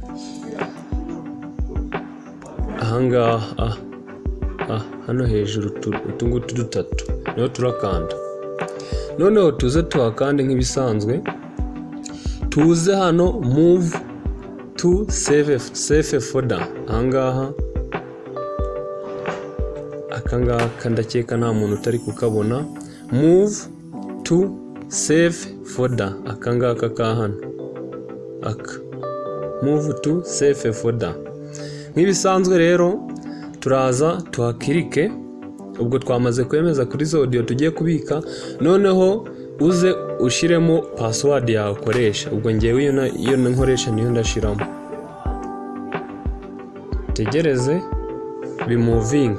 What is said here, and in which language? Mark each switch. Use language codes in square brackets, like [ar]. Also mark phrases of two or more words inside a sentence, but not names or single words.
[rw] ahangaha hano hejuru utungutu dutatu niho turakanda. Noneho tuze tuhakande nk'ibisanzwe, tuze hano [en] move to save folder. [rw] Ahangaha akangaka ndakeka nta muntu utari kukabona. [en] Move to save folder, [rw] akangaka ka hano [en] move to save folder. [rw] Nk'ibisanzwe rero turaza tuhakirike. Ubwo twamaze kwemeza kuri zo audio tugiye kubika, noneho uze ushiremo password yawe ukoresha. Ubwo ngewe iyo nkoresha niyo ndashiramo. Tegereze bimoving.